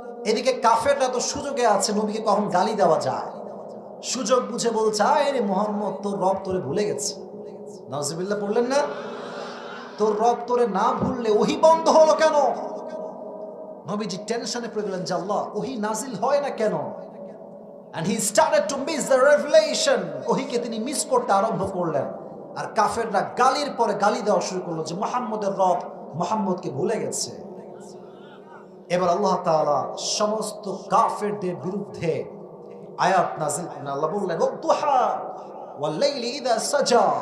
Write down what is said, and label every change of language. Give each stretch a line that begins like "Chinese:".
Bangla: এদিকে কাফেররা তো সুযোগে আছে, নবীকে কখন গালি দেওয়া যায়, সুযোগ বুঝে বলছে, আরে মুহাম্মদ তোর রব তোরে ভুলে গেছে। নাউজুবিল্লাহ পড়লেন না? তোর রব তোরে না ভুললে ওহী বন্ধ হলো কেন? নবীজি টেনশনে পড়ে গেলেন যে আল্লাহ ওহী নাজিল হয় না কেন?
English: And he started to miss the revelation.
Bangla: ওহীকে তিনি মিস করতে আরম্ভ করলেন। আর কাফেররা গালির পরে গালি দেওয়া শুরু করলো যে মুহাম্মদের রব মুহাম্মদকে ভুলে গেছে। এবার আল্লাহ তাআলা সমস্ত কাফেরদের বিরুদ্ধে আয়াত নাযিল করেন। আল্লাহ বললেন ওয়াদুহা ওয়াল লাইলি ইযা সাজা।